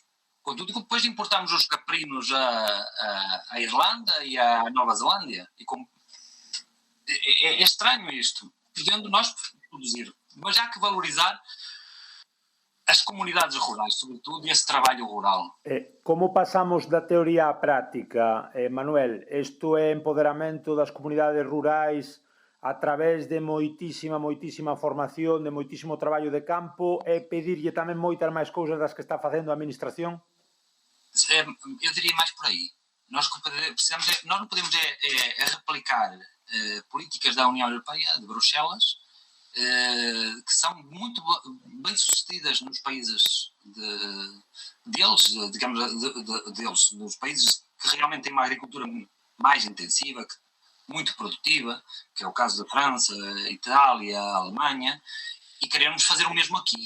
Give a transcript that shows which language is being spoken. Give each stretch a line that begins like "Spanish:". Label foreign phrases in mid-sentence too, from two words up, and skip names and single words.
Portuguese: Contudo, depois importamos os caprinos à Irlanda e à Nova Zelândia. É estranho isto, podendo nós produzir. Mas há que valorizar as comunidades rurais, sobretudo, e esse trabalho rural.
Galician: Como pasamos da teoría á práctica, Manuel? Isto é empoderamento das comunidades rurais a través de moitísima formación, de moitísimo traballo de campo, e pedirlle tamén moitas máis cousas das que está facendo a administración?
Portuguese: Eu diria mais por aí. Nós não podemos replicar políticas da União Europeia, de Bruxelas, que são muito bem sucedidas nos países deles, digamos, deles, dos países que realmente têm uma agricultura mais intensiva, muito produtiva, que é o caso da França, Itália, Alemanha, e queremos fazer o mesmo aqui.